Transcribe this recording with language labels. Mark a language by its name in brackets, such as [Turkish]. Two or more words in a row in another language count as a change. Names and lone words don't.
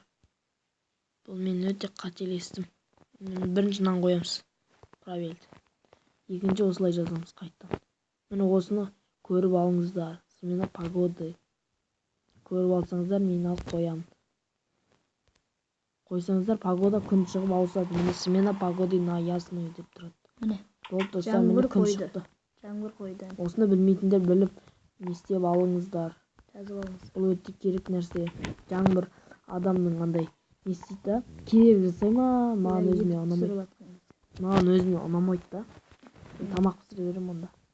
[Kazakh] Бұл мен өте қателестім. Біріншіден қоямыз. Правильно. Екінші осылай жазамыз қайттан. Міне осыны көріп алыңыздар. [Russian] Смена погоды. [Kazakh] Көріп алсаңыздар, мен алып қоямын. Қойсаңыздар, погода күн шығып ауысады. Міне [Russian] смена погоды на ясную [Kazakh] деп тұрады. Міне. Болды, достар, міне күн шықты. Жаңбыр қойды. Осыны білмейтіндер біліп, не істеп алыңыздар. Жазып алыңыз. Бұл өте керек нәрсе. Жаңбыр адамның андай не істейді да? Керек жасай ма? Маған өзіме ұнамайды. Маған өзіме ұнамайды да. Мен тамақ пісіре беремін онда.